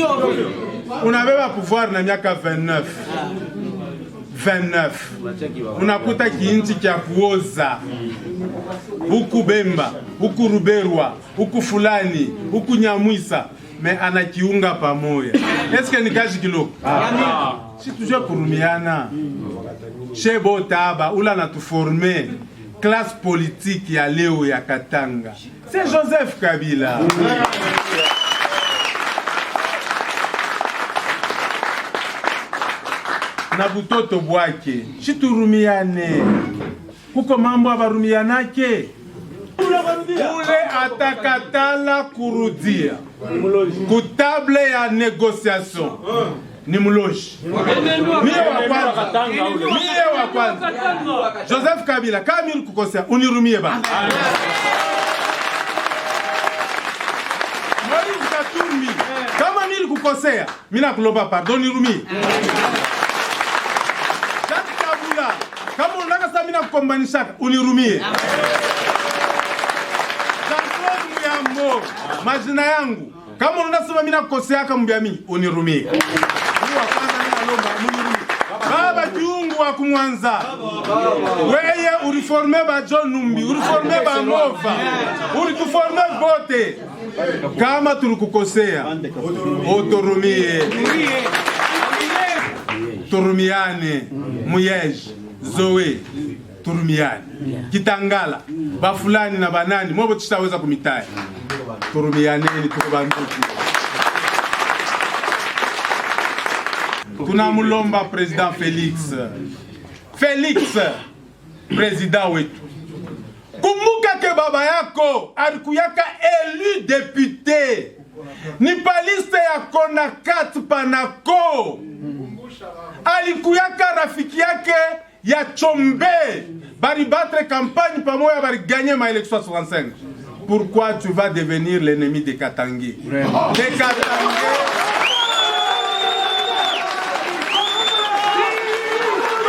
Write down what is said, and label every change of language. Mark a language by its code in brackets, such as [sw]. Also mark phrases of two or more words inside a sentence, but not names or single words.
[sw] Unabeba pouvoir na miaka 29. Unakuta kiinchi kia kuoza. Huku Bemba, huku Ruberwa, huku fulani, huku Nyamwisa, me anakiunga pamoja. Eske ni kazi kiloko? Si tujue kurumiana. Shebo taba ula natuforme [fr] classe politique [sw] ya leo ya Katanga. [fr] C'est Joseph Kabila. [sw] Na butoto bwake shiturumiane, kuko mambo abarumianake. Ule atakatala kurudia kutable ya negociation ni muloshi. Mie wa kwanza Joseph Kabila kama kukosea unirumie ba. Moïse Katumbi kama kukosea mina kulomba pardon nirumie. Kama unataka sasa mimi nakukombanisha unirumie. Jean-Claude Muyambo, majina yangu. Kama unasema mimi nakukosea kama mbiami unirumie. Huyu wa kwanza ninalomba unirumie. Baba Kiungu wa Kumwanza. Weye uriforme ba John Numbi, uriforme ba Mova. Urituforme bote. Kama tulikukosea otorumie. Turumiane, Muyeji, Zoe, turumiane. Kitangala, bafulani na banani, mwobo tutaweza kumitai. Turumiane ni tukubanduki. Tunamulomba President Félix, President wetu. Kumbuka ke baba yako alikuyaka [fr] élu député. [sw] Ni paliste ya Konakat Panako. Alikuyaka rafiki yake ya Chombe. Bari [fr] battre campagne [sw] pamoja bari [fr] gagner ma élection [sw] 65. [fr] Pourquoi tu vas devenir l'ennemi de Katangé? De Katangé.